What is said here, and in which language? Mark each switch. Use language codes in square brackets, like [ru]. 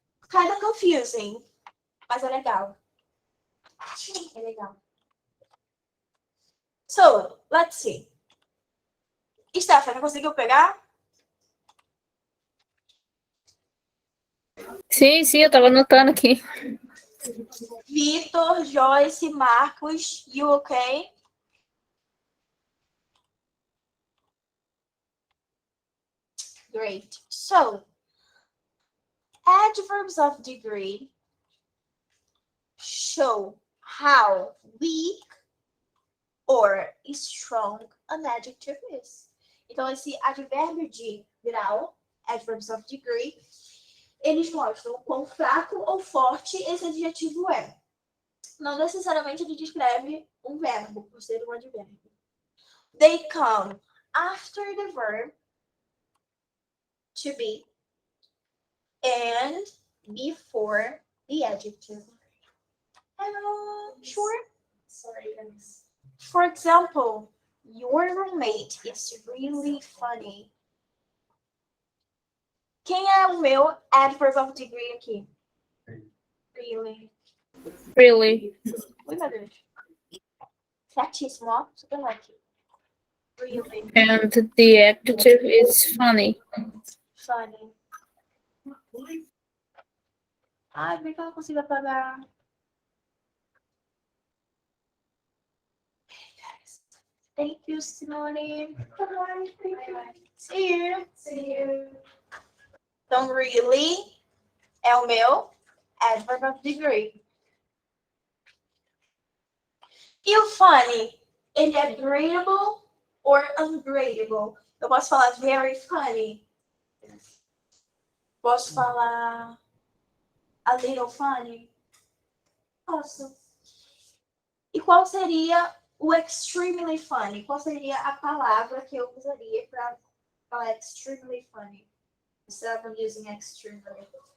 [en] Kind of confusing, [pt] mas é legal. É legal. [en] So, let's see. Stephanie, [pt] conseguiu pegar? Sim, sim, eu tava anotando aqui. [en] Vitor, Joyce, Marcos, you okay? Great. So, adverbs of degree show how weak or strong an adjective is. [pt] Então, esse advérbio de grau, [en] adverbs of degree, [pt] eles mostram o quão fraco ou forte esse adjetivo é. Não necessariamente ele descreve um verbo, por ser um advérbio. [en] They come after the verb to be and before the adjective. Sure. Sorry, guys. For example, your roommate is really funny. [pt] Quem é o meu adverb of degree aqui? [en] Really. Really. [pt] Ui, meu Deus. Certíssimo, ó. Super like. Really [en] And the adjective is funny. funny. [pt] Ai, por que eu não consigo apagar? [en] Thank you, Simone. Bye. Thank you. See you. See you. [pt] Então, really é o meu adverb of degree. E o funny, ele é gradable or ungradable? Eu posso falar [en] very funny. [pt] Posso falar [en] a little funny? [pt] Posso. E qual seria o [en] extremely funny? [pt] Qual seria a palavra que eu usaria para falar extremely funny? [en] Instead of using extremely.